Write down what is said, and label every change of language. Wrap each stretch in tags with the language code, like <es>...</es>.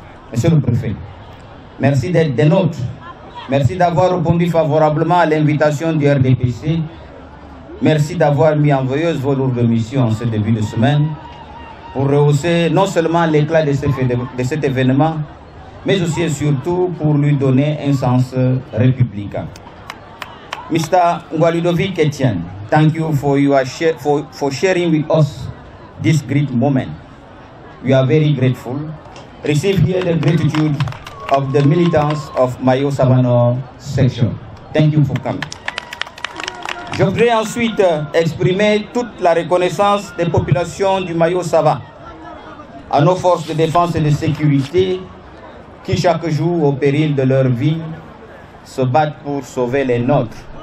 <fr>Monsieur le préfet, merci d'être des nôtres. Merci d'avoir répondu favorablement à l'invitation du RDPC. Merci d'avoir mis en veilleuse vos lourdes missions en ce début de semaine pour rehausser non seulement l'éclat de cet événement, mais aussi et surtout pour lui donner un sens républicain.</fr> <en>Mr. Ludovic Etienne, thank you for sharing with us this great moment. We are very grateful. Receive here the gratitude of the militants of Mayo-Savano section. Thank you for coming.</en> <fr>Je voudrais ensuite exprimer toute la reconnaissance des populations du Mayo-Sava à nos forces de défense et de sécurité qui chaque jour, au péril de leur vie, se battent pour sauver les nôtres.</fr>